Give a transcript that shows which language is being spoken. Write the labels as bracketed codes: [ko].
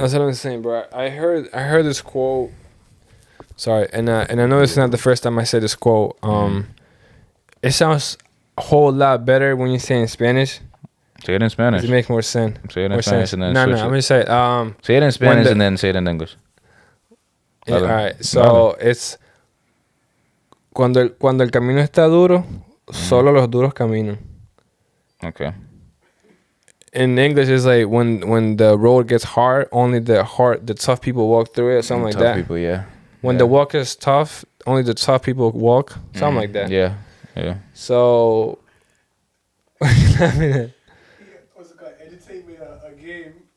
[en] That's what I'm saying, bro. I heard this quote. Sorry, and I know this is not the first time I said this quote. It sounds a whole lot better when you say it in Spanish. Say it in Spanish. It makes more sense. Say it in Spanish and then I'm gonna say it. Say it in Spanish and then say it in English. Yeah, all right. So it's [es] cuando el camino está duro, solo los duros caminan. [en] Okay. In English, it's like when the road gets hard, only the tough people walk through it, something like that. Tough people, yeah. When the walk is tough, only the tough people walk, something like that. Yeah. So, what's it called? Educate me a game.